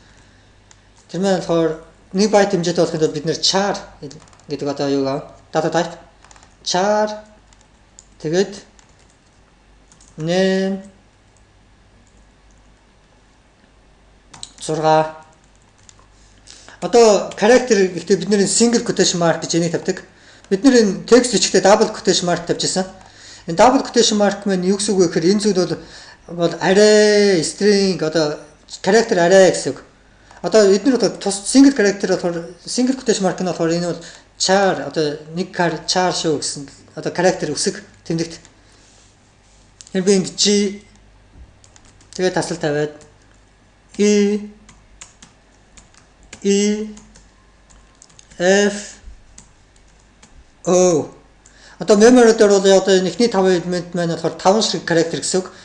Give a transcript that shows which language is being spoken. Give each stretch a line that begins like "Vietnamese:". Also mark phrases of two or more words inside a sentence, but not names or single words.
Mongolian: Тэр маань болохоор 1 байт хэмжээтэй болохын тулд бид нэр char гэдэг одоо юу гав?
English: Data type char
Mongolian: тэгээд name 6 одоо character гэхдээ бид нэр
English: single quotation mark
Mongolian: гэж энийг тавьдаг. Бид нэр энэ текст бичгтээ
English: double quotation mark
Mongolian: тавьжсэн. Энэ
English: double quotation mark
Mongolian: маань юу гэсэн үг вэ гэхээр энэ зүйл бол
English: array string
Mongolian: одоо
English: character array
Mongolian: гэсэн үг. Одоо эдгээр бол тус
English: single character
Mongolian: болохоор
English: single quotation mark
Mongolian: нь болохоор энэ бол char одоо нэг char шүү гэсэн одоо character үсэг тэмдэгт. Тэр би ингэ G тэгээд тасал тавиад F O одоо memory дээр бол одоо эхний 5 элемент маань болохоор 5 ширхэг character гэсэн үг.